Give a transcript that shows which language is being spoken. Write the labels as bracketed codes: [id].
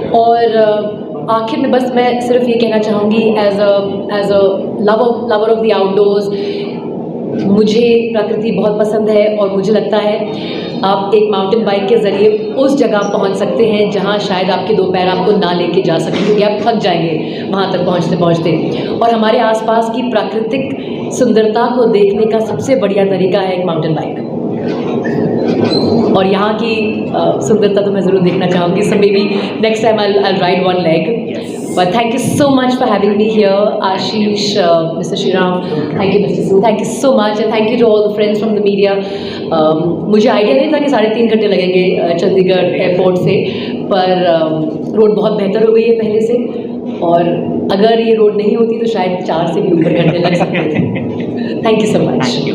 [hi] और आखिर में बस मैं सिर्फ ये कहना चाहूँगी [en] as a lover of the outdoors, [hi] मुझे प्रकृति बहुत पसंद है और मुझे लगता है आप एक माउंटेन बाइक के ज़रिए उस जगह पहुंच सकते हैं जहां शायद आपके 2 पैर आपको ना लेके जा सकें, क्योंकि आप थक जाएंगे वहां तक पहुंचते पहुंचते। और हमारे आसपास की प्राकृतिक सुंदरता को देखने का सबसे बढ़िया तरीका है एक माउंटेन बाइक। और यहाँ की सुंदरता तो मैं ज़रूर देखना चाहूँगी। [en] So maybe next time I ride 1 leg. But thank you so much for having me here, Ashish, Mr. Shriram. Thank you, Mr. Singh. Thank you so much, and thank you to all the friends from the media. [hi] मुझे idea नहीं था कि 3.5 घंटे लगेंगे Chandigarh airport से, पर road बहुत बेहतर हो गई है पहले से, और अगर ये रोड नहीं होती तो शायद 4 से भी ऊपर घंटे लग सकते थे। [en] Thank you so much.